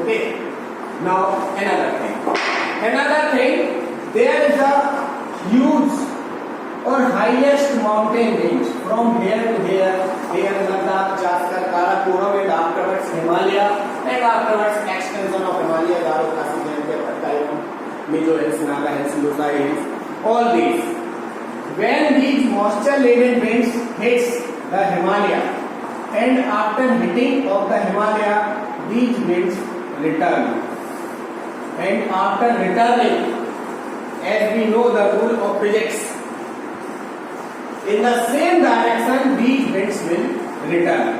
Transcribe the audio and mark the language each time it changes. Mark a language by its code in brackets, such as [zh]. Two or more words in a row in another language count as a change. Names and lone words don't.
[en] Okay. Now another thing, there is a huge or highest mountain range from here to here Ladakh, Jaskar, Karakoram, and afterwards Himalaya, and afterwards extension of Himalaya, Garo, Khasi, Pattayam, Mizo Hills, Naga Hills, Losai Hills, all these. When these moisture-laden winds hits the Himalaya, and after hitting of the Himalaya, these winds return. And after returning, as we know the rule of physics, in the same direction these winds will return.